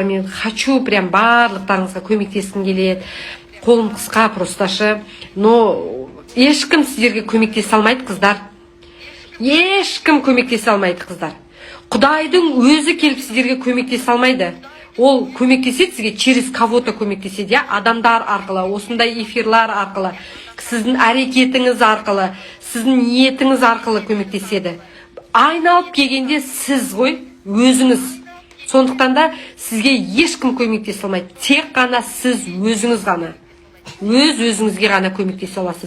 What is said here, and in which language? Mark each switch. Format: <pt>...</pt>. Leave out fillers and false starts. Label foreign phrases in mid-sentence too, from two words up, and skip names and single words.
<kk>Мен</kk> <ru>хочу прям</ru> <kk>барлықтарыңызға көмектескім келеді. Қолым қысқа просташы, но ешкім сіздерге көмектесе алмайды қыздар. Ешкім көмектесе алмайды қыздар. Құдайдың өзі келіп сіздерге көмектесе алмайды. Ол көмектеседі сізге</kk> <ru>через кого-то</ru> <kk>көмектеседі, адамдар арқылы, осындай эфирлар арқылы, сіздің әрекетіңіз арқылы, сіздің ниетіңіз арқылы көмектеседі. Айналып келгенде сіз ғой, өзіңіз. Сондықтан да сізге ешкім көмектесе алмайды. Тек қана сіз өзіңіз ғана. Өз-өзіңізге ғана көмектесе аласыз.</kk>